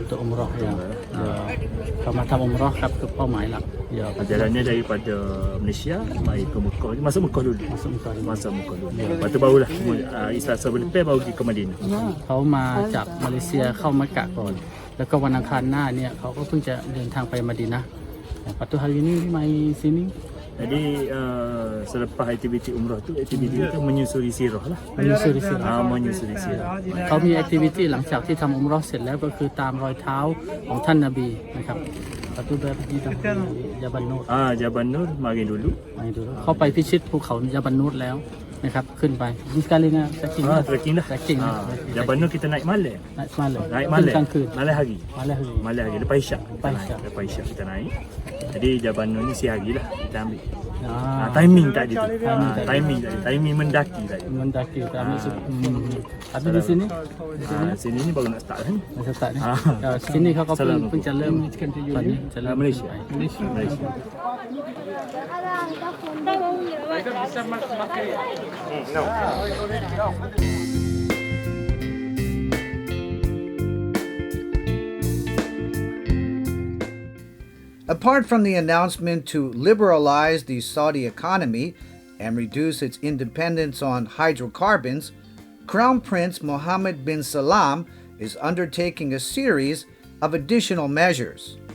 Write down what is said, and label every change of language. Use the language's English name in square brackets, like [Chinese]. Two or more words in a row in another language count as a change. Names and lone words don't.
[Malay] Untuk umrah ya. Kalau umrah kan ke [Thai] เป้าหมายหลัก [Malay] Ya. Perjalanannya daripada Malaysia mai ke Mekah. Masuk Mekah dulu. Masuk Mekah dulu. Lepas tu barulah Islam sebelum lepas baru pergi ke Madinah. [Thai] เขามาจากมาเลเซียเข้ามักกะก่อนแล้วก็วันอังคารหน้าเนี่ยเขาก็เพิ่งจะเดินทางไปมะดีนะห์ [Malay] Lepas tu hari ini mai sini. Jadi selepas aktiviti umrah tu aktiviti itu menyusuri sirah lah. Menyusuri sirah. Menyusuri sirah. [Thai] เขามีแอคทิวิตี้หลังจากที่ทำอุมเราะห์เสร็จแล้วก็คือตามรอยเท้าของท่านนบีนะครับ [Malay] Lepas tu pergi Jabal Nur. Jabal Nur mari dulu. [Thai] เขาไปพิชิตภูเขายาบันนูรแล้วนะครับขึ้นไปนี่ [Malay] sekali nak trekking. Trekking lah. Trekking. Jabal Nur kita naik malam. Naik semalam. Naik malam. Malam hari. Malam hari lepas Isyak. Lepas Isyak kita naik. Jadi Jabal Nur ni siang hari lah kita ambil. Timing tak ada tu. Timing mendaki tadi. Mendaki kita ambil. Tapi di sini? Sini ni baru nak start ni. Nak start ni. Sini [Thai] เขาก็เพิ่งจะเริ่มตอนนี้จะเริ่ม [Malay] Malaysia. [English] Apart from the announcement to liberalize the Saudi economy and reduce its independence on hydrocarbons, Crown Prince Mohammed bin Salman is undertaking a series of additional measures.